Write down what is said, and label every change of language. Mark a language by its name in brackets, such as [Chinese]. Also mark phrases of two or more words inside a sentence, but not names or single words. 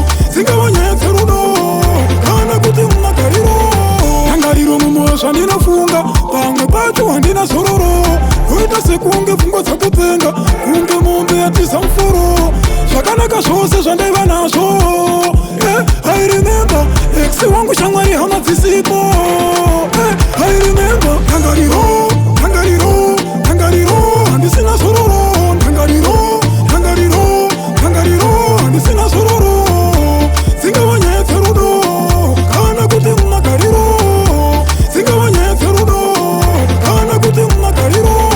[Shona] Dzingava nyaya dzerudo, kana kuti mumagariro. Tangariro mumwoyo zvandinofunga, pamwe pacho handina zororo. Uita sekunge pfungwa dzatopenga, kunge mombe yatiza muforo. Zvakanaka zvose zvandaiva nazvo, eh, [English] I remember, [Shona] ex wangu shamwari hama dzisipo, [English] eh, I remember, [Shona] tangariro, tangariro, tangariro, handisina zororo, tangariro, tangariro, tangariro, handisina zororo. Dzingava nyaya dzerudo, kana kuti mumagariro, dzingava nyaya dzerudo, kana kuti mumagariro.